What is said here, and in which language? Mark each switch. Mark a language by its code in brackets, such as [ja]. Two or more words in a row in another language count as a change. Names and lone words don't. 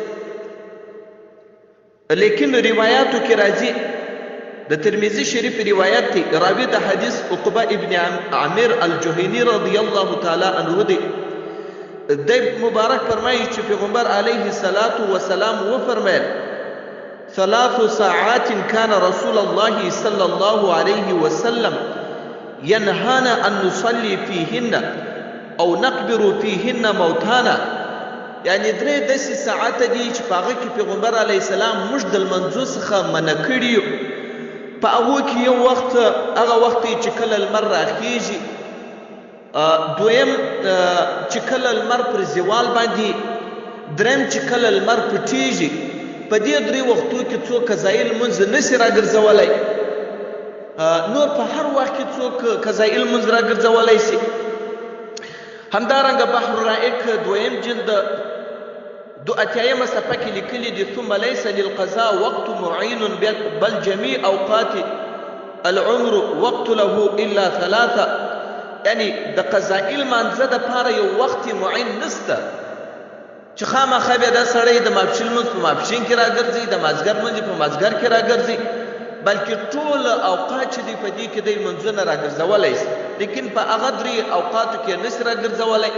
[ps] لیکن روایاتو کې راځي، د ترمذي شریف روایت دی، راوي د حدیث عقبه ابن عامر الجهني رضی الله تعالی عنه دی. دی مبارک فرمایي چې پیغمبر علیه الصلاة والسلام وفرمایل: [ar] 3 ساعات كان رسول الله صلى الله عليه وسلم ينهانا أن نصلي فيهن أو نقبر فيهن موتانا. [ps] یعنی 3 داسې ساعته دي چې په هغه کې پیغمبر علیه السلام موږ د لمانځو څخه منع کړي یو. په هغو کې یو وخت هغه وخت چې کله لمر راخیږي، دویم چې کله لمر پر زوال باندې، دریم چې کله لمر پټیږي. په دې 3 وختو کې څوک قضایي لمونځ نه سي راګرځولی، نور په هر وخت کې څوک قضایي لمونځ راګرځولی سي. همدارنګه بحر الرائق دویم جلد 82 صفحه کې لیکلي دي: [ar] ثم ليس للقضاء وقت معين بل جميع اوقات العمر وقت له الا 3. [ps] یعنی د قضایي لمانځه دپاره یو وخت معین نسته چې خامخا بیا دا سړی د ماپښین لمونځ په ماپښین کې راګرځي، د مازدیګر لمونځ په مازدیګر کې راګرځي، بلکې ټول اوقات چې دي په دې کې دی لمونځونه راګرځولی سي، لیکن په هغه 3 اوقاتو کې نه سي راګرځولی.